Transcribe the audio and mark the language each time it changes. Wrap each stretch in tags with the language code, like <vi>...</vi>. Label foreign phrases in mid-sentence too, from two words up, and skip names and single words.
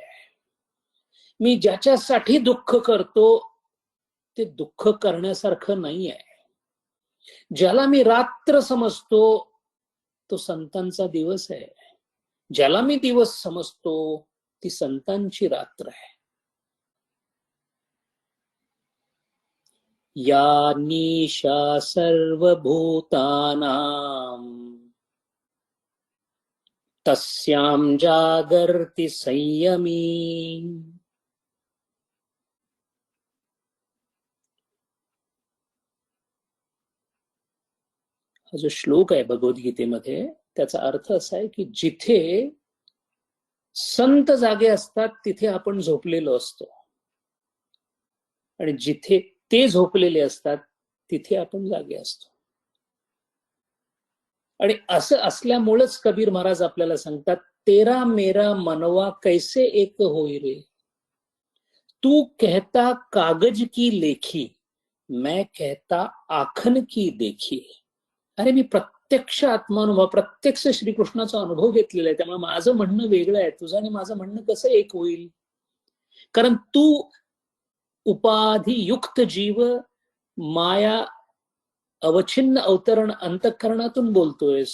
<mr>मी ज्याच्यासाठी दुःख करतो ते दुःख करण्यासारखं नाही आहे. ज्याला मी रात्र समजतो तो संतांचा दिवस आहे. ज्याला मी दिवस समजतो ती संतांची रात्र आहे.</mr> <sa>या निशा सर्वभूतानां तस्यां जागर्ति संयमी.</sa> <mr>हा जो श्लोक आहे भगवद्गीतेमध्ये त्याचा अर्थ असा आहे की जिथे संत जागे असतात तिथे आपण झोपलेलो असतो आणि जिथे ते झोपलेले असतात तिथे आपण जागे असतो. आणि असं असल्यामुळेच कबीर महाराज आपल्याला सांगतात,</mr> <hi>तेरा मेरा मनवा कैसे एक होई रे, तू कहता कागज की लेखी, मैं कहता आखन की देखी.</hi> <mr>अरे मी प्रत्यक्ष आत्मानुभव, प्रत्यक्ष श्रीकृष्णाचा अनुभव घेतलेला आहे, त्यामुळे माझं म्हणणं वेगळं आहे. तुझं आणि माझं म्हणणं कसं एक होईल? कारण तू उपाधियुक्त जीव माया अवच्छिन्न अवतरण अंतःकरणातून बोलतोयस.</mr>